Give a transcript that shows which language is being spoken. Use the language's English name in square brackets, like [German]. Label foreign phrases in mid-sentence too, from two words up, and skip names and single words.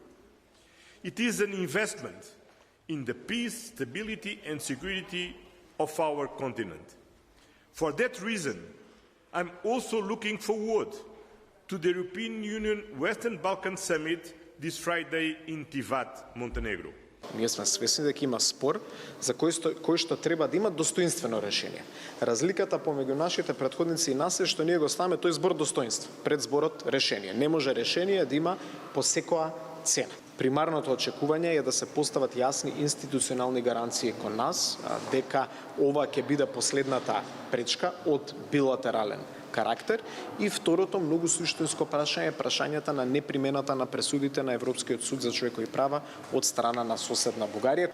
[English] It is an investment in the peace, stability and security of our continent. For that reason, I'm also looking forward to the European Union Western Balkan Summit this Friday in Tivat, Montenegro. [Macedonian] Ние сме свесни дека има спор за кој што треба да има достоинствено решение. Разликата помеѓу нашите претходници и нас е што ние го ставаме тој збор достоинство пред зборот решение. Не може решение да има по секоја цена. Примарното очекување е да се постават јасни институционални гаранции кон нас дека ова ќе биде последната пречка од билатерален карактер и второто многу суштинско прашање е прашањата на непримената на пресудите на Европскиот суд за човекови права од страна на соседна Бугарија.